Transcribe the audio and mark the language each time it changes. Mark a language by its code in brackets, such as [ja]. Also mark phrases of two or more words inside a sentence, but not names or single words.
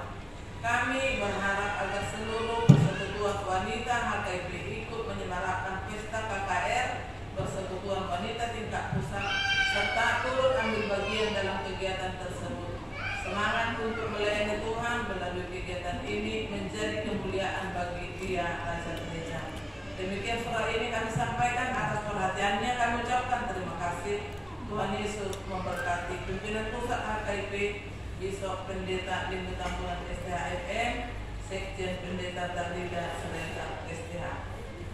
[id] Kami berharap agar seluruh persekutuan wanita HKIP ikut menyemarakkan Pesta KKR Persekutuan Wanita tingkat pusat serta turut ambil bagian dalam kegiatan tersebut. Semangat untuk melayani Tuhan melalui kegiatan ini menjadi kemuliaan bagi Dia Raja Gereja. Demikian surat ini kami sampaikan. Atas perhatiannya kami ucapkan terima kasih. Tuhan Yesus memberkati. Pimpinan Pusat HKIP Bishop Pendeta Lindu Tambunan STHMN, Sekjen Pendeta Tarida Serenta STH.